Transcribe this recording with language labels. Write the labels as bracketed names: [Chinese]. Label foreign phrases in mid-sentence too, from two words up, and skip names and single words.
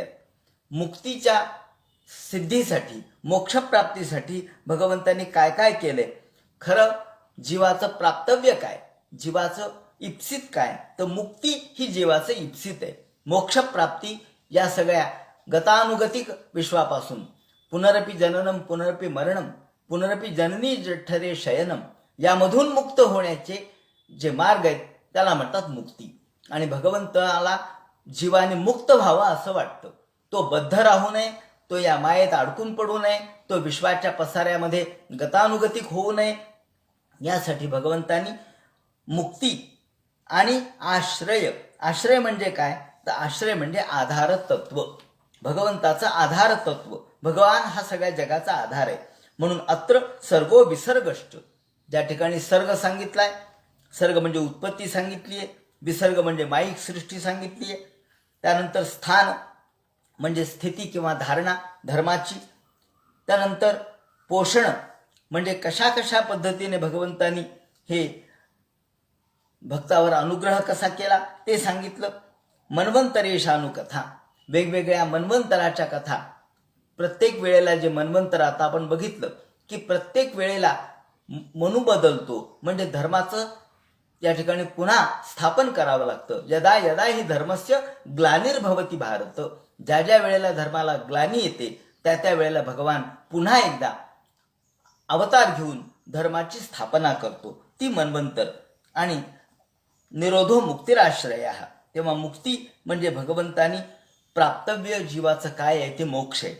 [Marathi] मुक्तीच्या सिद्धीसाठी, मोक्षप्राप्तीसाठी भगवंतांनी काय काय केलंय. खरं जीवाचं प्राप्तव्य काय, जीवाचं इप्सित काय, तर मुक्ती ही जीवाचं इप्सित आहे. मोक्षप्राप्ती या सगळ्या गतानुगतिक विश्वापासून [Sanskrit] पुनरपि जननम पुनरपि मरणम पुनरपि जननी जठरे शयनम, [Marathi] यामधून मुक्त होण्याचे जे मार्ग आहेत त्याला म्हणतात मुक्ती. आणि भगवंताला जीवाने मुक्त व्हावा असं वाटतं. तो बद्ध राहू नये, तो या मायेत अडकून पडू नये, तो विश्वाच्या पसाऱ्यामध्ये गतानुगतिक होऊ नये, यासाठी भगवंतांनी मुक्ती आणि आश्रय. आश्रय म्हणजे काय, तर आश्रय म्हणजे आधार तत्व, भगवंताचं आधार तत्व. भगवान हा सगळ्या जगाचा आधार आहे. म्हणून [Sanskrit] अत्र सर्गो विसर्गश्च, [Marathi] ज्या ठिकाणी सर्ग सांगितलाय, सर्ग म्हणजे उत्पत्ती सांगितली आहे, विसर्ग म्हणजे माईक सृष्टी सांगितली आहे. त्यानंतर स्थान म्हणजे स्थिती किंवा धारणा धर्माची. त्यानंतर पोषण म्हणजे कशा कशा पद्धतीने भगवंतांनी हे भक्तावर अनुग्रह कसा केला ते सांगितलं. [Sanskrit] मन्वंतरेशानु कथा, [Marathi] वेगवेगळ्या मन्वंतराच्या कथा. प्रत्येक वेळेला जे मन्वंतर, आता आपण बघितलं की प्रत्येक वेळेला मनू बदलतो, म्हणजे धर्माचं या ठिकाणी पुन्हा स्थापन करावं लागतं. [Sanskrit] यदा यदा ही धर्मस्य ग्लानिर्भवती भारत, [Marathi] ज्या ज्या वेळेला धर्माला ग्लानी येते त्या वेळेला भगवान पुन्हा एकदा अवतार घेऊन धर्माची स्थापना करतो, ती मन्वंतर. आणि [Sanskrit] निरोधो मुक्तिराश्रय, [Marathi] तेव्हा मुक्ती म्हणजे भगवंतानी प्राप्तव्य जीवाचं काय आहे ते मोक्ष आहे.